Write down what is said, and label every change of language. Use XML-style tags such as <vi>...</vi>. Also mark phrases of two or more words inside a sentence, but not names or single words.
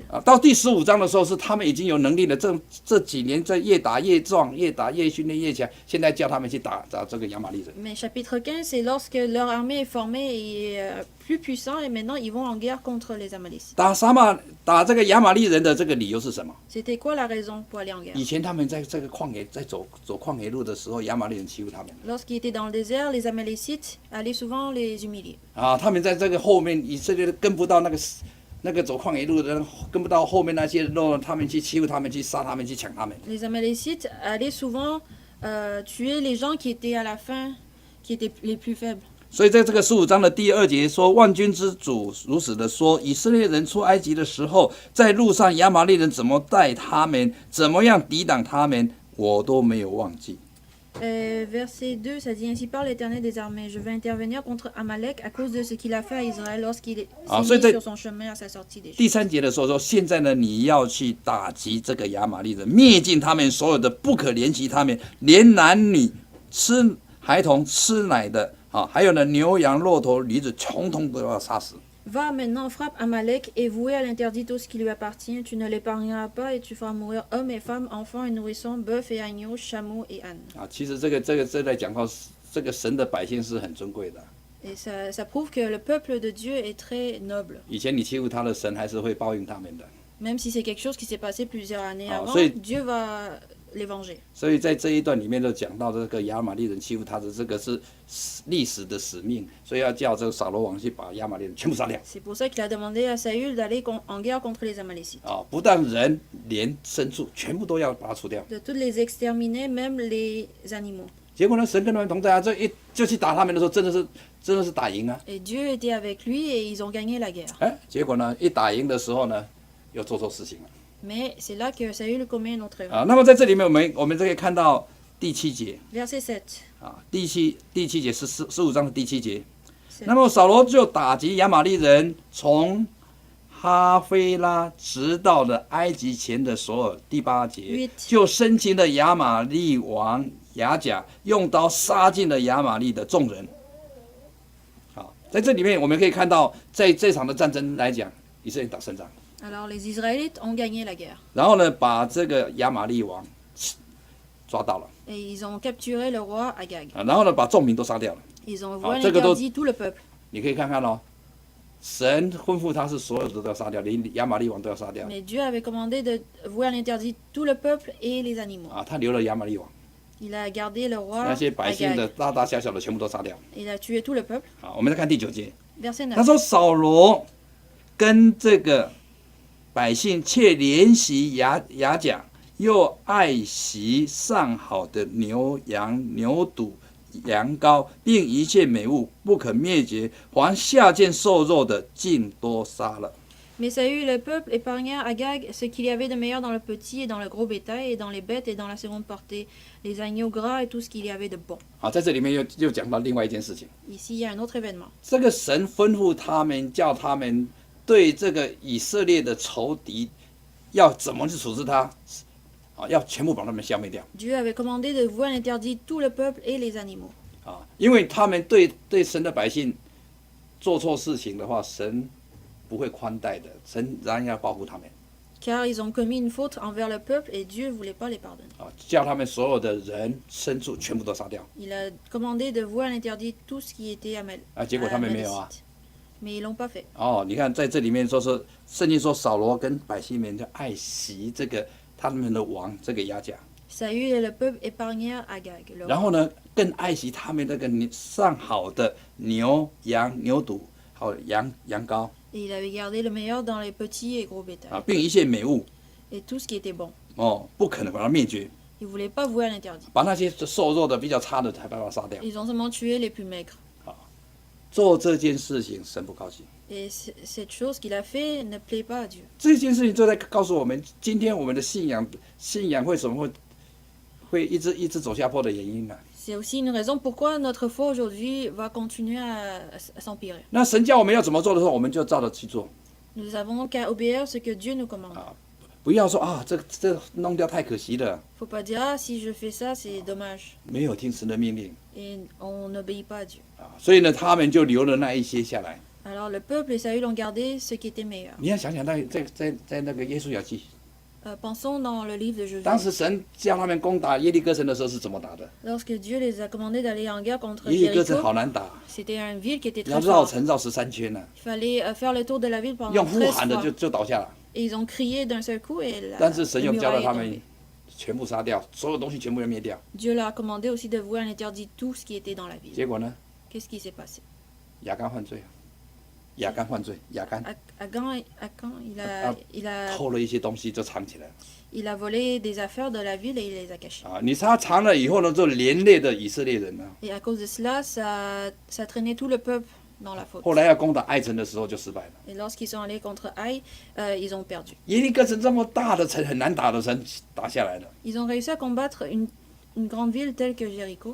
<zh>到第15章的时候，是他们已经有能力了。这几年在越打越壮，越打越训练越强。现在叫他们去打这个亚玛力人。</zh> <fr>Mais chapitre 15, c'est lorsque leur armée est formée et plus puissant, et maintenant ils vont en guerre contre les Amalécites.</fr> <zh>打这个亚玛力人的这个理由是什么？</zh> <fr>C'était quoi la raison pour aller en guerre?</fr> <zh>以前他们在这个旷野，在走旷野路的时候，亚玛力人欺负他们。</zh> <fr>Lorsqu'ils étaient dans le désert, les Amalécites allaient souvent les humilier.</fr> <zh>他们在这个后面，以色列跟不到那个走旷野路的人，跟不到后面那些人，他们去欺负他们，去杀他们，去抢他们。</zh> <fr>Les Amalécites allaient souvent tuer les gens qui étaient à la fin, qui étaient les plus faibles.</fr> <zh>所以在这个15章的第2节说，万军之主如此的说：以色列人出埃及的时候，在路上亚玛力人怎么待他们，怎么样抵挡他们，我都没有忘记。</zh> <fr>Verset 2, ça dit ainsi parle l'Éternel des armées. Je vais intervenir contre Amalek à cause de ce qu'il a fait à Israël lorsqu'il s'est mis sur son chemin à sa sortie d'Égypte.</fr> <zh>第3节的时候说，现在呢，你要去打击这个亚玛力人，灭尽他们所有的，不可怜惜他们，连男女、孩童、吃奶的，还有呢，牛羊、骆驼、驴子，统统都要杀死。</zh> <fr>Va maintenant, frappe Amalek et voué à l'interdit tout ce qui lui appartient. Tu ne l'épargneras pas et tu feras mourir hommes et femmes, enfants et nourrissons, bœufs et agneaux, chameaux et ânes.</fr> <zh>其实这在讲到这个神的百姓是很尊贵的。</zh> <fr>Et ça prouve que le peuple de Dieu est très noble.</fr> <zh>以前你欺负他的，神还是会报应他们的。</zh> <fr>Même si c'est quelque chose qui s'est passé plusieurs années avant, Dieu va les venger.</fr> <zh>所以在这一段里面就讲到这个亚玛力人欺负他的这个是历史的使命，所以要叫这个扫罗王去把亚玛力人全部杀掉。</zh> <fr>C'est pour ça qu'il a demandé à Saül d'aller en guerre contre les Amalécites.</fr> <zh>不但人，连牲畜全部都要把它除掉。</zh> <fr>De tous les exterminer, même les animaux.</fr> <zh>结果呢，神跟他们同在啊，就去打他们的时候，真的是打赢啊。</zh> <fr>Et Dieu était avec lui et ils ont gagné la guerre.</fr> <zh>结果呢，一打赢的时候呢，又做错事情了。</zh> <fr>Mais c'est là que Saül commet une autre erreur.</fr> <zh>那么在这里面，我们就可以看到第7节。</zh> <fr>Verset 7.</fr> <zh>第七节是15章的第7节。那么扫罗就打击亚玛力人，从哈菲拉直到了埃及前的所有。第8节就生擒了亚玛力王亚甲，用刀杀尽了亚玛力的众人。在这里面我们可以看到，在这场的战争来讲，以色列打胜仗。</zh> <fr>Alors les Israélites ont gagné la guerre.</fr> <zh>然后呢，把这个亚玛力王抓到了。</zh> <fr>Et ils ont capturé le roi Agag.</fr> <zh>然后呢，把众民都杀掉了。</zh> <fr>Ils ont voué à l'interdit tout le peuple.</fr> <zh>你可以看看哦，神吩咐他是所有的都要杀掉，连亚玛力王都要杀掉。</zh> <fr>Mais Dieu avait commandé de vouer à l'interdit tout le peuple et les animaux.</fr> <zh>他留了亚玛力王，</zh> <fr>Il a gardé le roi</fr> <zh>那些百姓的</zh> <fr>Agag.</fr> <zh>大大小小的全部都杀掉。</zh> <fr>Il a tué tout le peuple.</fr> <zh>我们再看第9节，</zh> <fr>Verset</fr> <zh>他</zh> <fr>9.</fr> <zh>说扫罗跟这个百姓却怜惜雅甲，又爱惜上好的牛羊牛犊羊羔，并一切美物不可灭绝，凡下贱瘦肉的尽都杀了。</zh> <fr>Mais Saül et le peuple épargnèrent Agag ce qu'il y avait de meilleur dans le petit et dans le gros bétail et dans les bêtes et dans la seconde portée, les agneaux gras et tout ce qu'il y avait de bon.</fr> <zh>在这里面又讲到另外一件事情，</zh> <fr>Ici, il y a un autre événement.</fr> <zh>这个神吩咐他们，叫他们对这个以色列的仇敌要怎么去处置他，要全部把他们消灭掉。</zh> <fr>Dieu avait commandé de vouer à l'interdit tout le peuple et les animaux.</fr> <zh>因为他们对神的百姓做错事情的话，神不会宽待的，神仍然要保护他们。</zh> <fr>Car ils ont commis une faute envers le peuple et Dieu ne voulait pas les pardonner.</fr> <zh>叫他们所有的人牲畜全部都杀掉。</zh> <fr>Il a commandé de vouer à l'interdit tout ce qui était Amalécite.</fr> <zh>结果他们没有啊。</zh> <fr>Mais ils l'ont pas fait.</fr> <zh>你看在这里面说是圣经说扫罗跟百姓们就爱惜这个他们的王这个亚甲，</zh> <fr>Saül et le peuple épargnèrent Agag.</fr> <zh>然后呢更爱惜他们那个上好的牛羊牛犊，还有羊羔。</zh> <fr>Et il avait gardé le meilleur dans les petits et gros bétail.</fr> <zh>并一切美物，</zh> <fr>Et tout ce qui était bon.</fr> <zh>不可能把它灭绝，</zh> <fr>Ils ne voulaient pas vouer à l'interdit.</fr> <zh>把那些瘦弱的比较差的才把它杀掉。</zh> <fr>Ils ont seulement tué les plus maigres.</fr> <zh>做这件事情神不高兴，</zh> <fr>Et cette chose qu'il a fait ne plaît pas à Dieu.</fr> <zh>这件事情就在告诉我们，今天我们的信仰为什么会一直走下坡的原因呢、</zh> <fr>C'est aussi une raison pourquoi notre foi aujourd'hui va continuer à s'empirer.</fr> <zh>那神叫我们要怎么做的时候，我们就照着去做，</zh> <fr>Nous avons qu'à obéir ce que Dieu nous commande.</fr> <zh>不要说啊，这弄掉太可惜了，</zh> <fr>Faut pas dire ah si je fais ça c'est dommage</fr> <zh>没有听神的命令</zh> <fr>et on n'obéit pas à Dieu. 啊。</fr> <zh>所以呢，他们就留了那一些下来。</zh> <fr>Alors le peuple et Saül ont gardé ce qui était meilleur.</fr> <zh>你要想想在那个耶稣雅记，</zh> <fr>Pensons dans le livre de Josué.</fr> <zh>当时神叫他们攻打耶利哥城的时候是怎么打的？</zh> <fr>Lorsque Dieu les a commandés d'aller en guerre contre</fr> <zh>耶利哥城</zh> <fr>Jéricho,</fr> <zh>好难打，</zh> <fr>c'était une ville qui était</fr> <zh>要</zh> <fr>très</fr> <zh>绕</zh> <fr>forte.</fr> <zh>城绕13圈呢、</zh> <fr>Il fallait faire le tour de la ville pendant</fr> <zh>用呼</zh> <fr>13</fr> <zh>喊的</zh> <fr>fois.</fr> <zh>就倒下了。</zh> <fr>Et ils ont crié d'un seul coup et la,</fr> <zh>但是神</zh> <fr>la</fr> <zh>又叫了</zh> <fr>muraille</fr> <zh>他</zh> <fr>est</fr> <zh>们</zh> <fr>tombée.</fr> <zh>全部杀掉，所有东西全部要灭掉。</zh> <fr>Dieu leur a commandé aussi de vouer un interdit tout ce qui était dans la ville.</fr> <zh>结果呢，</zh> <fr>Qu'est-ce qui s'est passé?</fr> <zh>亚干犯罪，亚干犯罪，亚干</zh> <fr>Agan, il a</fr> <zh>偷了一些东西就藏起来了</zh> <fr>il a volé des affaires de la ville et il les a cachées. 啊。</fr> <zh>他藏了以后呢，就连累的以色列人呢。</zh> <fr>Et à cause de cela, ça traînait tout le peuple dans la faute.</fr> <zh>后来要攻打爱城的时候就失败了。</zh> <fr>Et lorsqu'ils sont allés contre Haï, ils ont perdu.</fr> <zh>耶利哥城这么大的城，很难打的城，打下来了。</zh> <fr>Ils ont réussi à combattre une grande ville telle que Jéricho.</fr>